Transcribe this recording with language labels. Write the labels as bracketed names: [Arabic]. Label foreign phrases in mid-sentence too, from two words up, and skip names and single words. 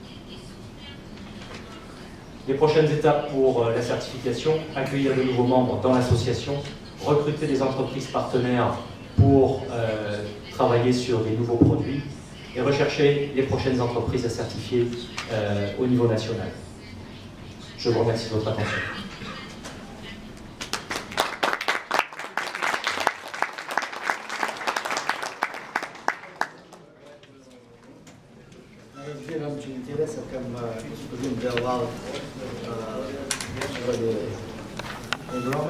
[French] Les prochaines étapes pour la certification: accueillir de nouveaux membres dans l'association, recruter des entreprises partenaires pour travailler sur des nouveaux produits et rechercher les prochaines entreprises à certifier au niveau national. Je vous remercie de votre attention. [Bulgarian] Разбирам, че интересът към господин Беллал ще бъде огромен.